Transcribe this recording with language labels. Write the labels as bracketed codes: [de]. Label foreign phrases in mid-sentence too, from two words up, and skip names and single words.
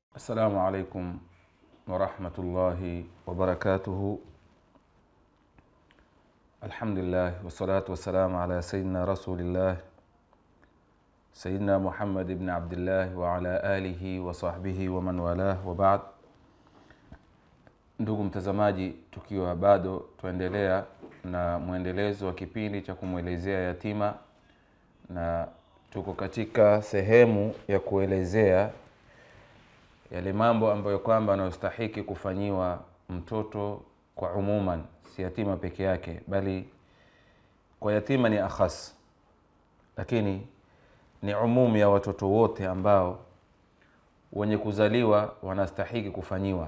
[ar] السلام عليكم ورحمة الله وبركاته. الحمد لله والصلاة والسلام على سيدنا رسول الله سيدنا محمد بن عبد الله وعلى آله وصحبه ومن والاه وبعد. [sw] Ndugu mtazamaji, tukiwa bado tuendelea na muendelezo wa kipindi cha kumuelezea yatima, na tuko katika sehemu ya kuelezea yale mambo ambayo kwamba yanastahili kufanyiwa mtoto kwa umuman, si yatima peke yake, bali kwa yatima ni akhas, lakini ni umum ya watoto wote ambao wenye kuzaliwa wanastahili kufanyiwa.